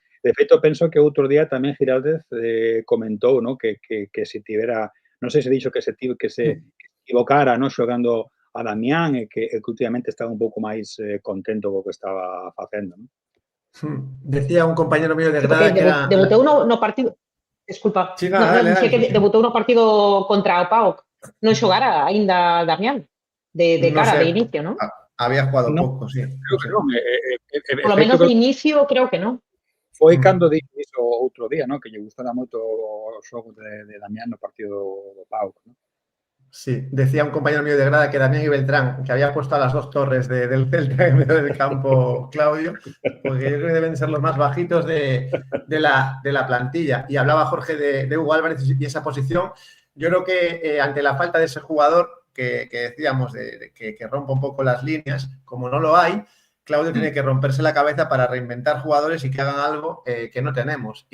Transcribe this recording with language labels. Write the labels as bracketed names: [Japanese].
[Galician] De feito, penso que outro día tamén Giraldez comentou, ¿no? Que se tivera, non sei se dixo que se equivocara, ¿no? Xogando a Damián e que últimamente estaba un pouco máis contento co que estaba facendo, ¿no? [Spanish] Decía un compañero mío de grada que era... [Galician] Debutou no partido... Desculpa. Dicía que debutou no partido contra o PAOK. Non xogara aínda Damián de cara, de inicio, non? [Spanish] Había jugado pouco, sí. [Galician] Creo que non. [Spanish] Por lo menos de inicio, creo que non. [Galician] Foi cando dixo outro día, non? Que lle gustara moito o xogo de Damián no partido do PAOK, non? [Spanish] Sí, decía un compañero mío de grada que Damián y Beltrán, que había puesto a las dos torres del Celta en medio del campo, Claudio, porque yo creo que deben ser los más bajitos de la plantilla. Y hablaba Jorge de Hugo Álvarez y esa posición. Yo creo que ante la falta de ese jugador que decíamos que rompa un poco las líneas, como no lo hay, Claudio tiene que romperse la cabeza para reinventar jugadores y que hagan algo que no tenemos.